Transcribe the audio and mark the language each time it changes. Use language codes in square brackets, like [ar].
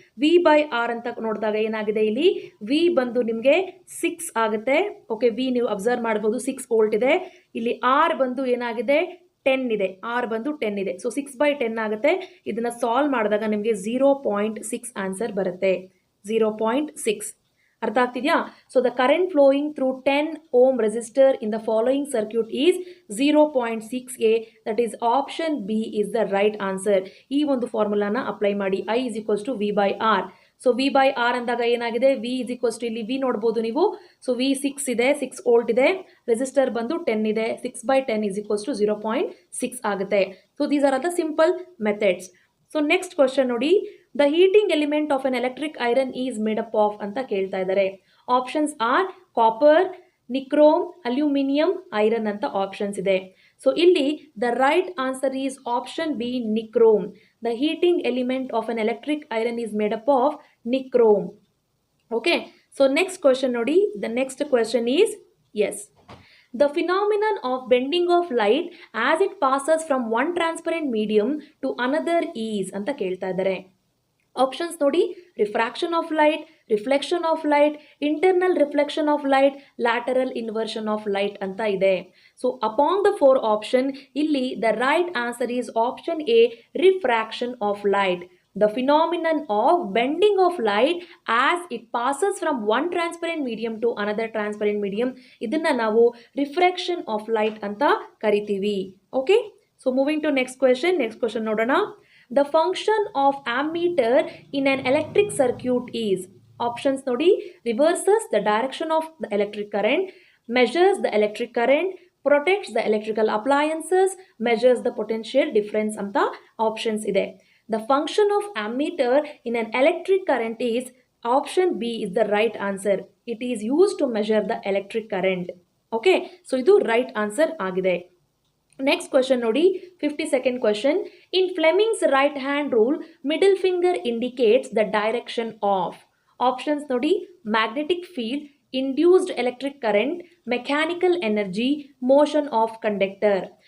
[kn] V/R ಅಂತ ನೋಡಿದಾಗ ಏನಾಗಿದೆ, ಇಲ್ಲಿ V ಬಂದು ನಿಮಗೆ 6 ಆಗುತ್ತೆ. ಓಕೆ, V ನೀವು ಅಬ್ಸರ್ವ್ ಮಾಡ್ಬೋದು, 6 ವೋಲ್ಟ್ ಇದೆ. ಇಲ್ಲಿ R ಬಂದು ಏನಾಗಿದೆ, 10 ಇದೆ. R ಬಂದು 10 ಇದೆ. ಸೊ 6/10 ಆಗುತ್ತೆ. ಇದನ್ನು ಸಾಲ್ವ್ ಮಾಡಿದಾಗ ನಿಮಗೆ 0.6 ಆನ್ಸರ್ ಬರುತ್ತೆ. 0.6 ಅರ್ಥ ಆಗ್ತಿದೆಯಾ? [en] So the current flowing through 10 ohm resistor in the following circuit is 0.6a. that is option B is the right answer. [kn] ಈ ಒಂದು ಫಾರ್ಮುಲಾನ ಅಪ್ಲೈ ಮಾಡಿ. [en] I is equals to V/R. [kn] So V/R ಅಂದಾಗ ಏನಾಗಿದೆ, V is equals to ಇಲ್ಲಿ V ನೋಡ್ಬೋದು ನೀವು. So V 6 ಇದೆ, 6 volt ಇದೆ. ರೆಸಿಸ್ಟರ್ ಬಂದು 10 ಇದೆ. 6/10 is equals to 0.6 ಆಗುತ್ತೆ. [en] So these are the simple methods. So next question ನೋಡಿ, the heating element of an electric iron is made up of [kn] ಅಂತ ಕೇಳ್ತಾ ಇದ್ದಾರೆ. [en] Options are copper, nichrome, aluminium, iron ಅಂತ options ಇದೆ. So ಇಲ್ಲಿ the right answer is option B, nichrome. The heating element of an electric iron is made up of nichrome. Okay, so next question ನೋಡಿ, the next question is as. The phenomenon of bending of light as it passes from one transparent medium to another is [kn] ಅಂತ ಕೇಳ್ತಾ ಇದ್ದಾರೆ. [en] Options ನೋಡಿ, refraction of light, reflection of light, internal reflection of light, lateral inversion of light ಅಂತ ಇದೆ. So among the 4 option, ಇಲ್ಲಿ the right answer is option A, refraction of light. The phenomenon of bending of light as it passes from one transparent medium to another transparent medium, [kn] ಇದನ್ನ ನಾವು [en] refraction of light [kn] ಅಂತ ಕರಿತೀವಿ. [en] Okay, so moving to next question ನೋಡೋಣ. The function of ammeter in an electric circuit is, options ನೋಡಿ, reverses the direction of the electric current, measures the electric current, protects the electrical appliances, measures the potential difference [kn] ಅಂತ options ಇದೆ. [en] The function of ammeter in an electric current is, option B is the right answer. It is used to measure the electric current. Okay, so [kn] ಇದು right answer ಆಗಿದೆ. [en] Next question ನೋಡಿ, 52nd question. In Fleming's right hand rule, middle finger indicates the direction of. Options ನೋಡಿ, magnetic field, induced electric current, mechanical energy, motion of conductor.